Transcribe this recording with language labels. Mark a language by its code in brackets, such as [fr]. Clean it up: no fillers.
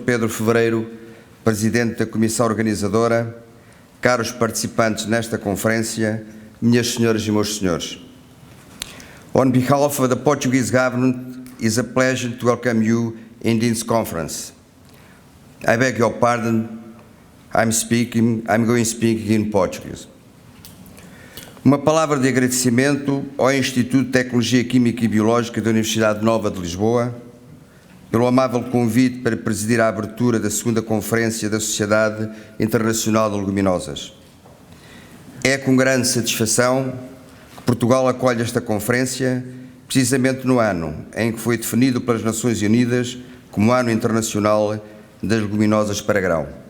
[pt] Pedro Fevereiro, Presidente da Comissão Organizadora, caros participantes nesta conferência, minhas senhoras e meus senhores. [en] On behalf of the Portuguese government, it is a pleasure to welcome you in this conference. I beg your pardon, I'm going to speak in Portuguese. [pt] Uma palavra de agradecimento ao Instituto de Tecnologia Química e Biológica da Universidade Nova de Lisboa, pelo amável convite para presidir a abertura da segunda Conferência da Sociedade Internacional de Leguminosas. É com grande satisfação que Portugal acolhe esta conferência, precisamente no ano em que foi definido pelas Nações Unidas como Ano Internacional das Leguminosas para Grão.